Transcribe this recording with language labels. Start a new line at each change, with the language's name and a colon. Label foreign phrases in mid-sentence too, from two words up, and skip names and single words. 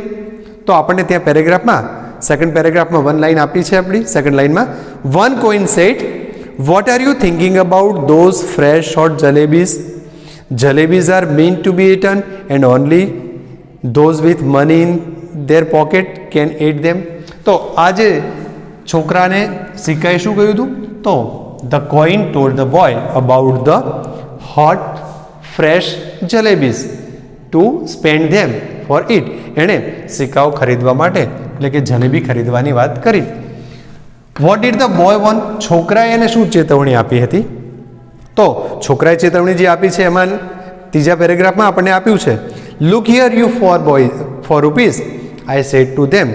Gujarati: તો આપણને ત્યાં પેરેગ્રાફમાં સેકન્ડ પેરેગ્રાફમાં
English: one line
Gujarati: આપી છે. આપણી સેકન્ડ લાઈનમાં
English: One coin said, what are you thinking about those fresh hot jalebis? Jalebis are meant to be eaten and only those with money in their pocket can eat them.
Gujarati: તો આ જે છોકરાને સિક્કાએ શું કહ્યું હતું?
English: તો the coin told the boy about the hot fresh jalebis to spend them for it.
Gujarati: એણે સિક્કાઓ ખરીદવા માટે એટલે કે જલેબી ખરીદવાની વાત કરી.
English: What did the boy want?
Gujarati: છોકરાએ એને શું ચેતવણી આપી હતી? તો છોકરાએ ચેતવણી જે આપી છે એમાં ત્રીજા પેરેગ્રાફમાં આપણને આપ્યું છે,
English: Look here you four rupees I said to them.